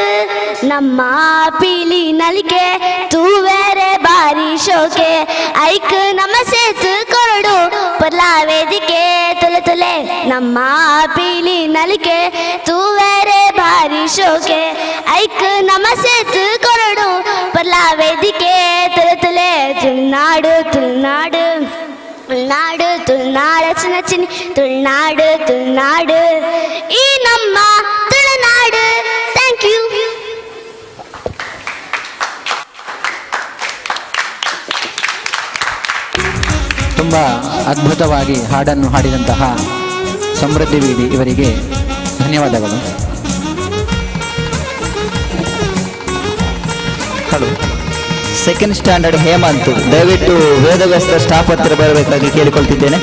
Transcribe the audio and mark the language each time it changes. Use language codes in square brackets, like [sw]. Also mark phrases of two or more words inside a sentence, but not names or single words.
[tcy] ನಮ್ಮ ಪೀಲಿ ನಲಿಕೆ ತೂವೇರೆ ಬಾರಿ ಶೋಕೆ ಐಕ್ ನಮ್ಮ ಸೇತು ಕೊರಡು ಪರ್ಲಾ ವೇದಿಕೆ ತುಲೆ ತುಲೆ ನಮ್ಮ ಪೀಲಿ ನಲಿಕೆ ತೂವೇರೆ ಬಾರಿ ಶೋಕೆ ಐಕ್ ನಮ್ಮ ಸೇತು ಕೊರಡು ಪರ್ಲಾ ವೇದಿಕೆ ತುಲೆ ತುಲೆ ತುಳುನಾಡು ತುಳುನಾಡು ತುಳುನಾಡು ತುಳುನಾಡು ಚಿನಿ ತುಳುನಾಡು ತುಳುನಾಡು ಈ ನಮ್ಮ ತುಳುನಾಡು. [en] thank you. [kn] ತುಂಬ ಅದ್ಭುತವಾಗಿ ಹಾಡನ್ನು ಹಾಡಿದಂತಹ ಸಮೃದ್ಧಿ ವೀಡಿ ಇವರಿಗೆ ಧನ್ಯವಾದಗಳು. ಹಲೋ, [en] second standard [kn] ಹೇಮಂತ್, ದಯವಿಟ್ಟು ವೇದವ್ಯಾಸದ ಸ್ಟಾಫ್ ಹತ್ತಿರ ಬರಬೇಕಾಗಿ ಕೇಳಿಕೊಳ್ತಿದ್ದೇನೆ.